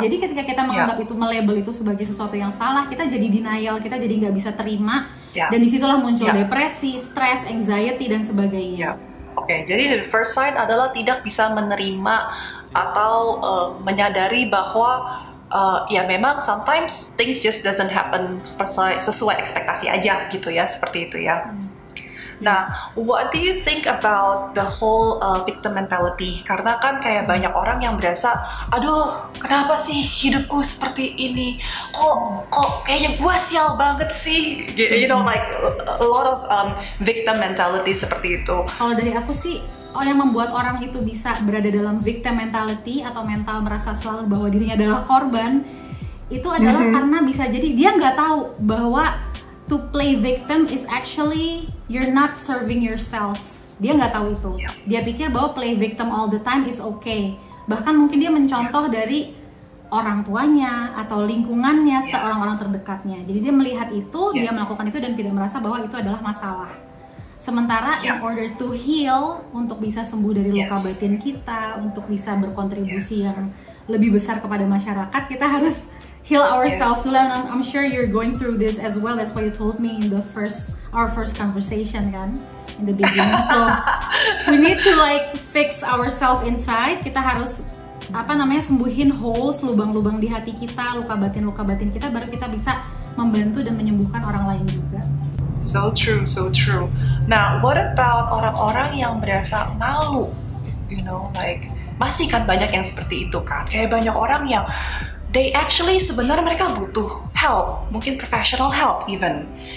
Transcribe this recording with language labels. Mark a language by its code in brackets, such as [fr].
[id] Jadi ketika kita menganggap itu, melabel itu sebagai sesuatu yang salah, kita jadi denial, kita jadi nggak bisa terima, dan disitulah muncul depresi, stres, anxiety dan sebagainya. Oke, jadi [en] the first sign [id] adalah tidak bisa menerima atau menyadari bahwa ya memang [en] sometimes things just doesn't happen [id] sesuai ekspektasi aja gitu ya, seperti itu ya. [en] Nah, what do you think about the whole victim mentality? [id] Karena kan kayak banyak orang yang berasa, aduh, kenapa sih hidupku seperti ini? Kok kayaknya gua sial banget sih? [en] You know, like a lot of victim mentality seperti itu. [id] Kalau dari aku sih, yang membuat orang itu bisa berada dalam victim mentality atau mental merasa selalu bahwa dirinya adalah korban, itu adalah karena bisa jadi dia nggak tahu bahwa [en] to play victim is actually you're not serving yourself. [id] Dia nggak tahu itu. Dia pikir bahwa [en] play victim all the time is okay. [id] Bahkan mungkin dia mencontoh dari orang tuanya atau lingkungannya, orang-orang terdekatnya. Jadi dia melihat itu, dia melakukan itu dan tidak merasa bahwa itu adalah masalah. Sementara [en] in order to heal, [id] untuk bisa sembuh dari luka batin kita, untuk bisa berkontribusi yang lebih besar kepada masyarakat, kita harus [en] heal ourselves [id] dulu. [en] And I'm sure you're going through this as well. That's why you told me in our first conversation kan, in the beginning. So we need to like fix ourselves inside. [id] Kita harus sembuhin holes, lubang-lubang di hati kita, luka batin kita, baru kita bisa membantu dan menyembuhkan orang lain juga. [en] So true, so true. Nah, what about [id] orang-orang yang berasa malu? [en] You know, like [id] masih kan banyak yang seperti itu kan. Kayak banyak orang yang [en] they actually [id] sebenarnya mereka butuh help, mungkin [en] professional help even.